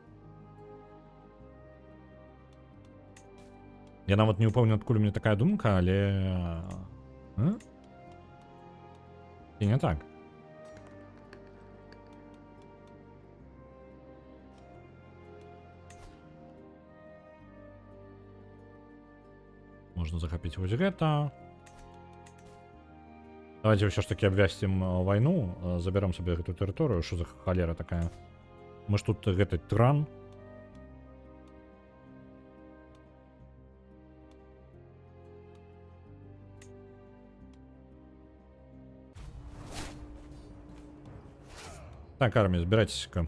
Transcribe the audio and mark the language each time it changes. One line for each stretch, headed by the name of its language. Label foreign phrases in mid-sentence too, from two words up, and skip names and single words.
Belarusian: Я нават не ўпэўнены, адкуль у мяне такая думка, але... І не так. Можна захапіць вось гэта.
Russian: Давайте все ж таки обвястим войну, заберем себе эту территорию. Что за холера такая? Мы ж тут этот тиран. Так, армия, збирайтесь-ка.